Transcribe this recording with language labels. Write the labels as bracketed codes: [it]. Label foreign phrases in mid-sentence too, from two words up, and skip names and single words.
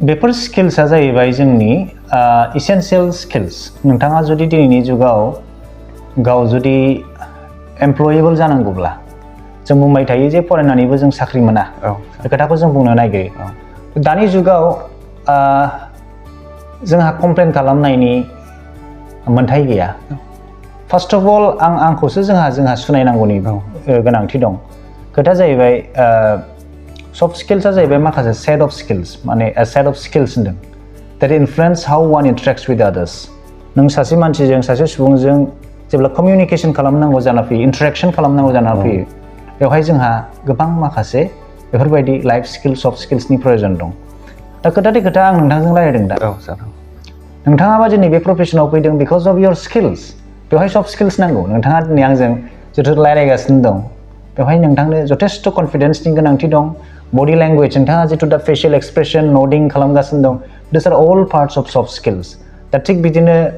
[brx] बेफोर स्किल्सआ जाहैबाय जोंनि [en] essential skills [brx] नोंथाङा जुदि दिनैनि जुगाव गाव जुदि एमप्लयेबल जानांगौब्ला जों बुंबाय थायो जे फरायनानैबो जों साख्रि मोना बे खोथाखौ जों बुंनो नागिरो दानि जुगाव जोंहा कमप्लेन खालामनायनि मोन्थाय गैया [en] first of all [brx] आंखौसो जोंहा सुनायनांगौनि गोनांथि दं खोथाया जाहैबाय [en] soft skills [brx] जाहैबाय माखासे [en] set of skills [brx] माने [en] set of skills [brx] होनदों [en] that influence how one interacts with others [brx] नों सासे मानसिजों सासे सुबुंजों जेब्ला कमिउनिकेसन खालामनांगौ जाना फैयो इन्टारेक्सन खालामनांगौ जाना फैयो बेवहाय जोंहा गोबां माखासे बेफोरबायदि [en] life skill soft skills [brx] प्रयोजन दं दा खोथा आं नोंथांजों रायज्लायदों दा नोंथाङाबा दिनै बे प्रफेसनाव फैदों [en] because of your skills [brx] बेवहाय [en] soft skills [brx] नांगौ नोंथाङा दिनै आंजों जिथु रायज्लायगासिनो दं बेवहाय नोंथांनो जथेस्थ' कनफिडेन्सनि गोनांथि दं [en] body language [brx] नोंथाङा जिथु दा [en] facial expression [brx] नडिं खालामगासिनो दं [en] this are all parts of soft skills [brx] दा थिग बिदिनो